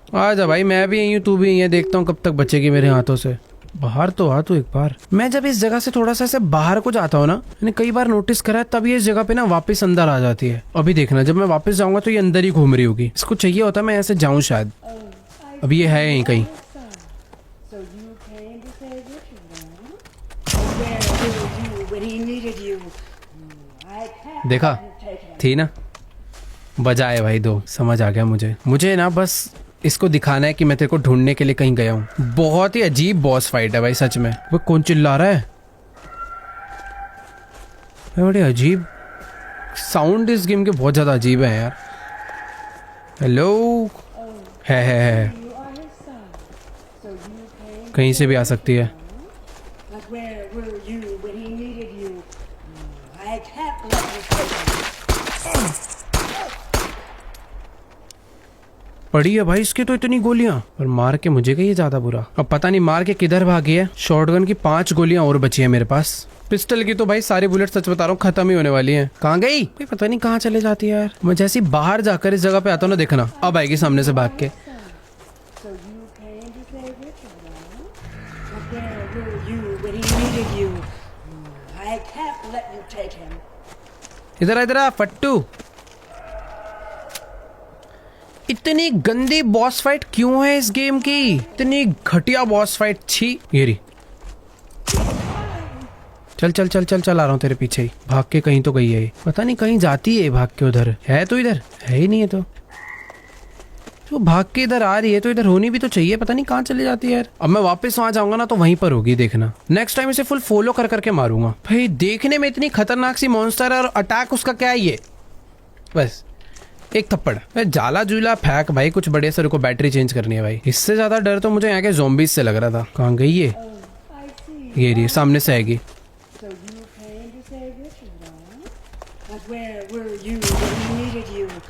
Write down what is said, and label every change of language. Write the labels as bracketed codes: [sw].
[hi] आजा भाई, मैं भी यही हूँ, तू भी यही है, देखता हूँ कब तक बचेगी मेरे हाथों से। बाहर तो आ तू एक बार। मैं जब इस जगह से थोड़ा सा ऐसे बाहर को जाता हूँ ना, मैंने कई बार नोटिस करा है, तब ये इस जगह पे ना वापस अंदर आ जाती है। अभी देखना, जब मैं वापस जाऊंगा तो ये अंदर ही घूम रही होगी। इसको चाहिए होता मैं ऐसे जाऊं शायद। अभी ये है यहीं कहीं। [en] So you came to save Richard, huh? Where were you when he needed you? I can't [hi] देखा [en] take him. [hi] थी ना, बजाए भाई 2। समझ आ गया मुझे ना बस इसको दिखाना है कि मैं तेरे को ढूंढने के लिए कहीं गया हूँ। बहुत ही अजीब बॉस फाइट है भाई सच में। वो कौन चिल्ला रहा है? बड़े अजीब साउंड इस गेम के, बहुत ज्यादा अजीब है यार। हेलो, है [en] You are his son. So you came. [hi] कहीं से भी आ सकती है। [en] But where were you when he needed you? I can't let you take him. [hi] पड़ी है भाई इसके तो इतनी गोलियां, और मार के मुझे गई है ज्यादा बुरा। अब पता नहीं मार के किधर भागी है। शॉटगन की 5 गोलियां और बची है मेरे पास। पिस्टल की तो भाई सारी बुलेट सच बता रहा हूँ खत्म ही होने वाली हैं। कहाँ गई भाई? पता नहीं कहाँ चले जाती है यार। मैं जैसे ही बाहर जाकर इस जगह पे आता हूँ ना, देखना अब आएगी सामने से भाग के। [en] So you came to save Richard, huh? But where were you when he needed you? I can't let you take him. [hi] इधर इधर फट्टू। इतनी गंदी बॉस फाइट क्यों है इस गेम की? इतनी घटिया बॉस फाइट छी। ये रही। चल चल चल चल चल, आ रहा हूँ तेरे पीछे ही। भाग के कहीं तो गई है ये, पता नहीं कहीं जाती है भाग के। उधर है तो, इधर है ही नहीं है तो। तो भाग के इधर आ रही है तो इधर होनी भी तो चाहिए, पता नहीं कहाँ चले जाती है यार। अब मैं वापस वहां जाऊंगा ना तो वहीं पर होगी, देखना। नेक्स्ट टाइम इसे फुल फॉलो कर करके मारूंगा। भाई देखने में इतनी खतरनाक सी मॉन्स्टर है और अटैक उसका क्या है ये, बस एक थप्पड़। जाला जूला फेंक भाई, कुछ बड़े सर को बैटरी चेंज करनी है भाई। इससे ज्यादा डर तो मुझे यहाँ के ज़ॉम्बीज से लग रहा था। कहाँ गई ये? [en] I see. [hi] ये रही, सामने से आएगी। [en] So you came to save Richard, huh? But where were you when he needed you?